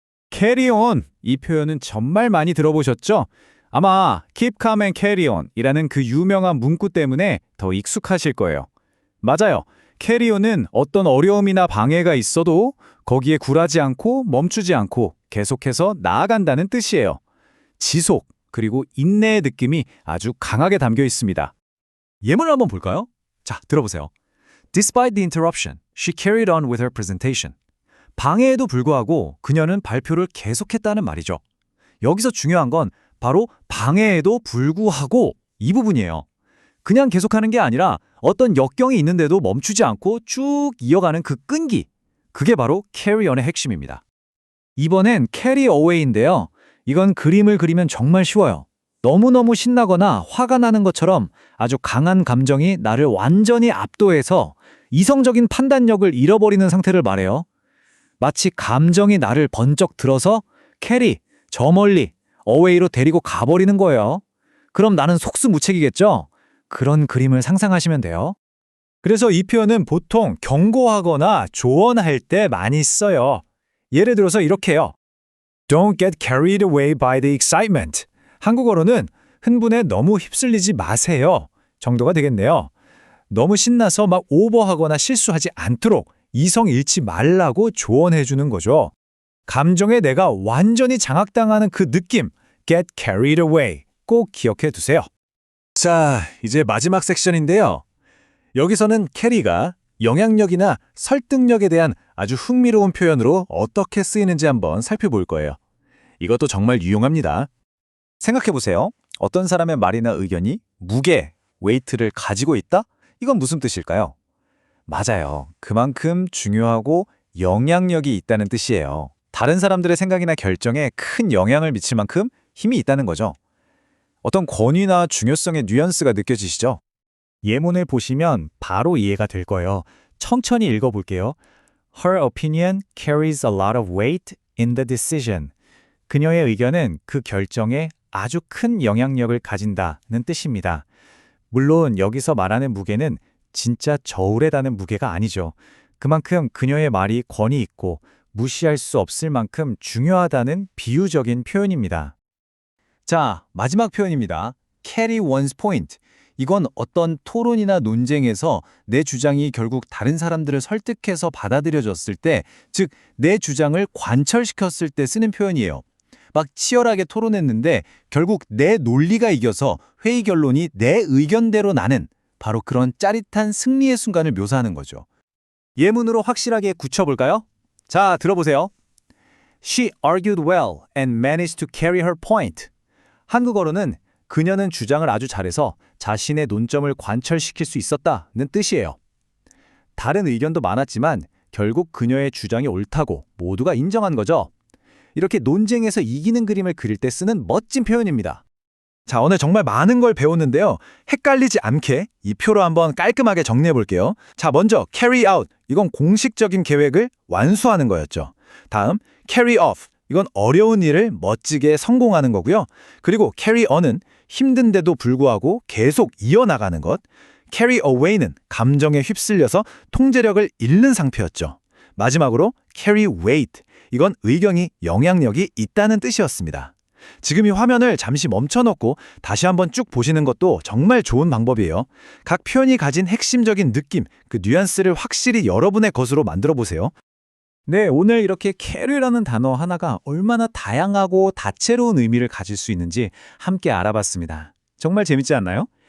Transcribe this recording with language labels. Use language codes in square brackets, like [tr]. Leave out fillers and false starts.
[ko] carry on 이 표현은 정말 많이 들어보셨죠? 아마 [en] keep calm and carry on [ko] 이라는 그 유명한 문구 때문에 더 익숙하실 거예요. 맞아요. carry on은 어떤 어려움이나 방해가 있어도 거기에 굴하지 않고 멈추지 않고 계속해서 나아간다는 뜻이에요. 지속 그리고 인내의 느낌이 아주 강하게 담겨 있습니다. 예문을 한번 볼까요? 자, 들어보세요. [en] Despite the interruption, she carried on with her presentation. [ko] 방해에도 불구하고 그녀는 발표를 계속했다는 말이죠. 여기서 중요한 건 바로 방해에도 불구하고 이 부분이에요. 그냥 계속하는 게 아니라 어떤 역경이 있는데도 멈추지 않고 쭉 이어가는 그 끈기. 그게 바로 carry on의 핵심입니다. 이번엔 carry away인데요. 이건 그림을 그리면 정말 쉬워요. 너무너무 신나거나 화가 나는 것처럼 아주 강한 감정이 나를 완전히 압도해서 이성적인 판단력을 잃어버리는 상태를 말해요. 마치 감정이 나를 번쩍 들어서 carry, 저 멀리, away로 데리고 가버리는 거예요. 그럼 나는 속수무책이겠죠? 그런 그림을 상상하시면 돼요. 그래서 이 표현은 보통 경고하거나 조언할 때 많이 써요. 예를 들어서 이렇게요. [en] Don't get carried away by the excitement. [ko] 한국어로는 흥분에 너무 휩쓸리지 마세요 정도가 되겠네요. 너무 신나서 막 오버하거나 실수하지 않도록 이성 잃지 말라고 조언해 주는 거죠. 감정에 내가 완전히 장악당하는 그 느낌, get carried away 꼭 기억해 두세요. 자, 이제 마지막 섹션인데요. 여기서는 캐리가 영향력이나 설득력에 대한 아주 흥미로운 표현으로 어떻게 쓰이는지 한번 살펴볼 거예요. 이것도 정말 유용합니다. 생각해보세요. 어떤 사람의 말이나 의견이 무게, 웨이트를 가지고 있다? 이건 무슨 뜻일까요? 맞아요. 그만큼 중요하고 영향력이 있다는 뜻이에요. 다른 사람들의 생각이나 결정에 큰 영향을 미칠 만큼 힘이 있다는 거죠. 어떤 권위나 중요성의 뉘앙스가 느껴지시죠? 예문을 보시면 바로 이해가 될 거예요. 천천히 읽어볼게요. [en] Her opinion carries a lot of weight in the decision. [ko] 그녀의 의견은 그 결정에 아주 큰 영향력을 가진다는 뜻입니다. 물론 여기서 말하는 무게는 진짜 저울에 다는 무게가 아니죠. 그만큼 그녀의 말이 권위 있고 무시할 수 없을 만큼 중요하다는 비유적인 표현입니다. 자, 마지막 표현입니다. carry one's point. 이건 어떤 토론이나 논쟁에서 내 주장이 결국 다른 사람들을 설득해서 받아들여졌을 때, 즉 내 주장을 관철시켰을 때 쓰는 표현이에요. 막 치열하게 토론했는데 결국 내 논리가 이겨서 회의 결론이 내 의견대로 나는 바로 그런 짜릿한 승리의 순간을 묘사하는 거죠. 예문으로 확실하게 굳혀볼까요? 자, 들어보세요. [en] She argued well and managed to carry her point. [ko] 한국어로는 그녀는 주장을 아주 잘해서 자신의 논점을 관철시킬 수 있었다는 뜻이에요. 다른 의견도 많았지만 결국 그녀의 주장이 옳다고 모두가 인정한 거죠. 이렇게 논쟁에서 이기는 그림을 그릴 때 쓰는 멋진 표현입니다. 자, 오늘 정말 많은 걸 배웠는데요. 헷갈리지 않게 이 표로 한번 깔끔하게 정리해 볼게요. 자, 먼저 carry out. 이건 공식적인 계획을 완수하는 거였죠. 다음 carry off. 이건 어려운 일을 멋지게 성공하는 거고요. 그리고 carry on은 힘든데도 불구하고 계속 이어나가는 것. carry away는 감정에 휩쓸려서 통제력을 잃는 상태였죠. 마지막으로 carry weight. 이건 의견이 영향력이 있다는 뜻이었습니다. 지금 이 화면을 잠시 멈춰놓고 다시 한번 쭉 보시는 것도 정말 좋은 방법이에요. 각 표현이 가진 핵심적인 느낌, 그 뉘앙스를 확실히 여러분의 것으로 만들어 보세요. 네, 오늘 이렇게 carry라는 단어 하나가 얼마나 다양하고 다채로운 의미를 가질 수 있는지 함께 알아봤습니다. 정말 재밌지 않나요?